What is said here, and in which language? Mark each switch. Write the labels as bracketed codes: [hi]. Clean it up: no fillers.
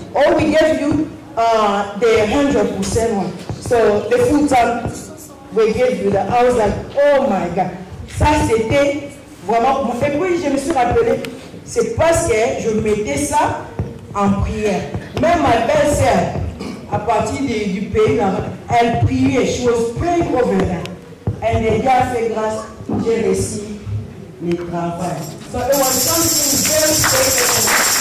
[en] Oh, we gave you the 100% one. So the full time we gave you that. I was like, oh my God. [fr] Ça c'était vraiment. Et puis je me suis rappelé, c'est parce que je mettais ça en prière. Même ma belle-sœur, à partir du pays là-bas, elle priait. [en] She was praying over that. And [fr] Dieu a fait grâce, j'ai réussi le travail. [en] So it was something very special for